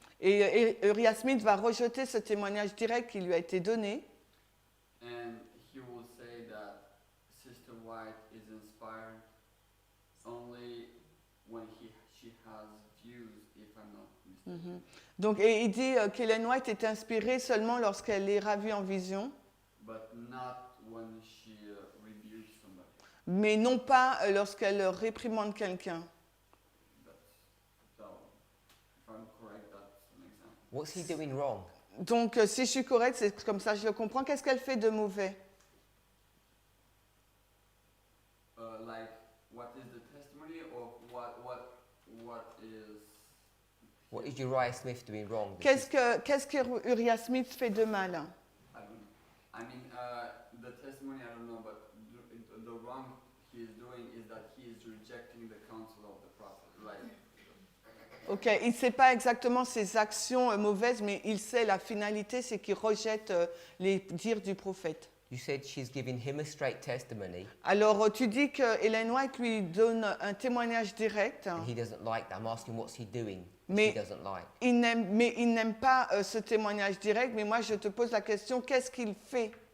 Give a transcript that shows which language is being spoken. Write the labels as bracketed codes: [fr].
[fr] Et Uriah Smith va rejeter ce témoignage direct qui lui a été donné. [en] And he will say that Sister White is inspired only when she has views, if I'm not mistaken. [fr] Donc, et il dit qu'Ellen White est inspirée seulement lorsqu'elle est ravue en vision, [en] But not when she rebukes somebody. [fr] mais non pas lorsqu'elle réprimande quelqu'un. [en] So, if I'm correct, that's an example. What's he doing wrong? [fr] Donc, si je suis correcte, c'est comme ça que je le comprends. Qu'est-ce qu'elle fait de mauvais? [en] Like, what is the testimony, or what is? What is Uriah Smith doing wrong? [fr] Qu'est-ce que Uriah Smith fait de mal? [en] I don't know. I mean, the testimony, I don't know, but the wrong he is doing is that he is rejecting the counsel of the prophet. Like, [fr] Ok, il ne sait pas exactement ses actions mauvaises, mais il sait la finalité, c'est qu'il rejette les dires du prophète. [en] You said she's giving him a straight testimony. [fr] Alors, tu dis que Ellen White lui donne un témoignage direct, [en] And he doesn't like that. I'm asking what's he doing? [fr] Mais- [en] She doesn't like. [fr] mais il n'aime pas ce témoignage direct, mais moi je te pose la question, qu'est-ce qu'il fait,